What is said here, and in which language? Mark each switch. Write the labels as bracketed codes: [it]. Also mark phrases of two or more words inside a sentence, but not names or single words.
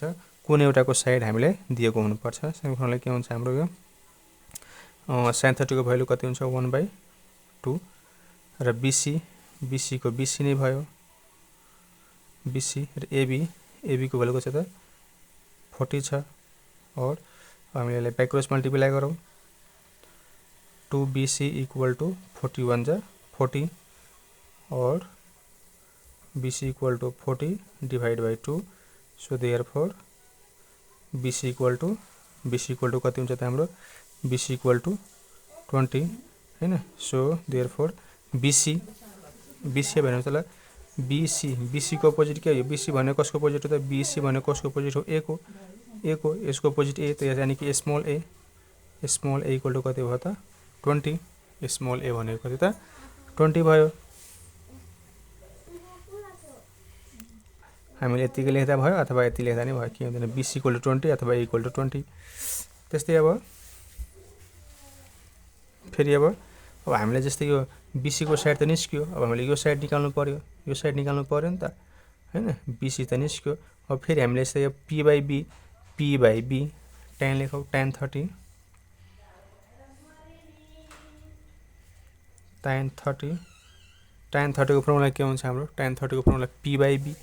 [ne] कुनै एउटाको साइड हामीले दिएको हुनुपर्छ। सेकेन्ड के हुन्छ हाम्रो यो साइन 30 को भ्यालु कति हुन्छ 1/2 र बीसी को बीसी नै भयो, बीसी र एबी को भ्यालु कति छ त 40 छ। और हामीले यसलाई [en] by cross multiply [ne] गरौँ, [en] 2BC equal to 41 जा 40 और BC equal to 40 divide by 2, so therefore BC equal to [ne] कति हुन्छ त हाम्रो [en] BC equal to 20 हैन। so therefore [ne] BC भनेको मतलब BC को अपोजिट के हो, BC भनेको कसको अपोजिट हो त, BC भनेको कसको अपोजिट हो A को, यसको अपोजिट A, त [hi] यानी कि [en] small a equal to [ne] कति भयो त 20, [en] small a [ne] भनेको कति त 20 भयो। हामीले यतिकै लेख्दा भयो अथवा यति लेख्दा नै भयो, के हुँदैन BC [en] equal to [ne] 20 अथवा A [en] equal to [ne] 20। त्यस्तै अब फेरि अब हामीले जस्तै यो BC को साइड त निस्क्यो, अब हामीले यो साइड निकाल्नु पर्यो नि त हैन, BC त निस्क्यो। अब फेरि हामीले यस्तै यो [en] P by B [ne] tan लेखौँ, tan 30 को फर्मुला के हुन्छ हाम्रो tan 30 को फर्मुला [en] P by B.